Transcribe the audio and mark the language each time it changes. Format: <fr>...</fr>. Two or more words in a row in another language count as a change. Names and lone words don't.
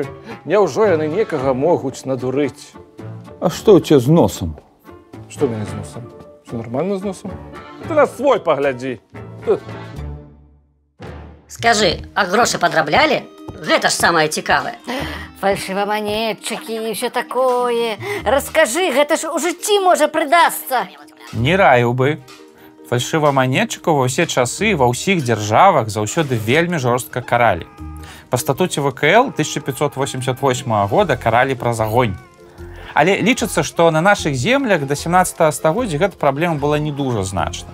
<be>Няўжо яны некага могуць надурыць? А што ў цябе з носам? Што ў мяне з носам?</be> <ru>Все нормально з носом?</ru> <be>Ты на свой паглядзі. Скажы, а грошы падраблялі? Гэта ж самае цікавае.</be> <ru>Фальшивомонетчики и все такое. Расскажи,</ru> <be>гэта ж у жыцці можа прыдасца. Не раіў бы. Фальшываманетчыкаў ва ўсе часы ва ўсіх дзяржавах заўсёды вельмі жорстка каралі. Па статуце ВКЛ 1588 года каралі праз агонь. Але лічыцца, што на нашых землях да 17 стагоддзя гэта праблема была не дужа значна.</be>